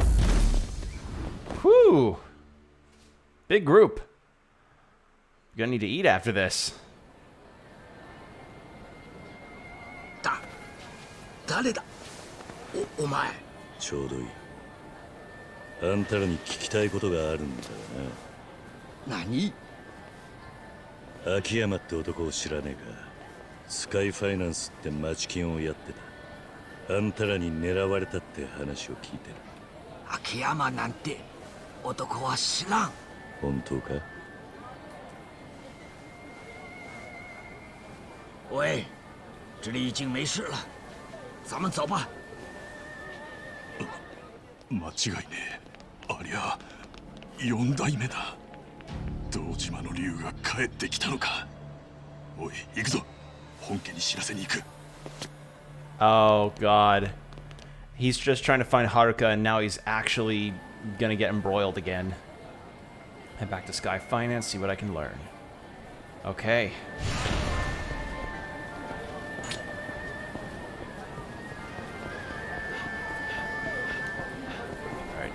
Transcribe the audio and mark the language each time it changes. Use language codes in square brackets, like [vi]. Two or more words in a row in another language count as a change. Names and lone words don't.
[en] Whew. Big group. You're gonna need to eat after this. [ja] 誰だ？お前。ちょうどいい。あんたらに聞きたいことがあるんだよな。何？秋山って男を知らねえか。スカイファイナンスって町金をやってた。あんたらに狙われたって話を聞いてる。秋山なんて男は知らん。本当か？ [zh] 喂，这里已经没事了，咱们走吧。 [ja] 間違いねえ。ありゃ4代目だ。堂島の竜が帰ってきたのか。おい行くぞ。本家に知らせに行く。 [en] Oh god. He's just trying to find Haruka and now he's actually gonna get embroiled again. Head back to Sky Finance, see what I can learn. Okay. Alright.